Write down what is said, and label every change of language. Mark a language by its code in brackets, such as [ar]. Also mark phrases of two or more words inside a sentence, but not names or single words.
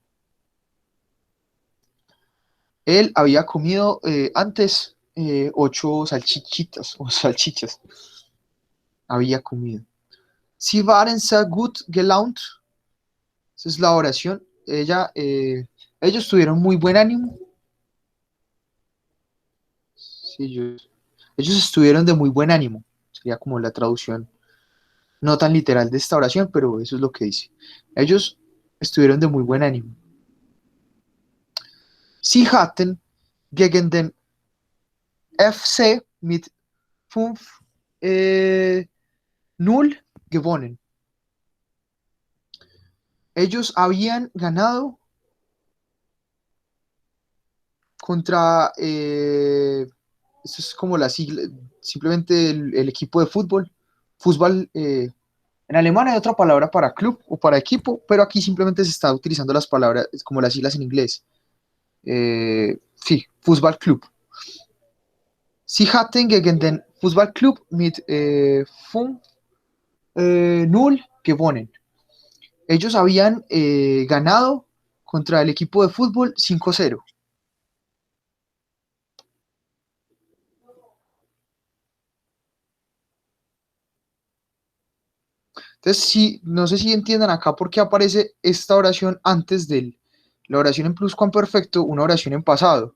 [es] Él había comido antes 8 salchichitas o salchichas. Había comido. [de] Sie waren sehr gut gelaunt. [es] Esa es la oración. Ellos tuvieron muy buen ánimo. Sí, ellos estuvieron de muy buen ánimo. Sería como la traducción no tan literal de esta oración, pero eso es lo que dice. Ellos estuvieron de muy buen ánimo. [de] Sie hatten gegen den FC mit 5-0 gewonnen. [es] Ellos habían ganado contra, eso es como la sigla, simplemente el equipo de fútbol. Fútbol, en alemán hay otra palabra para club o para equipo, pero aquí simplemente se está utilizando las palabras como las siglas en inglés. Sí, Fußballclub. [de] Sie hatten gegen den Fußballclub mit 5-0 gewonnen. [es] Ellos habían ganado contra el equipo de fútbol 5-0. Entonces, sí, no sé si entiendan acá por qué aparece esta oración antes de la oración en pluscuamperfecto, una oración en pasado.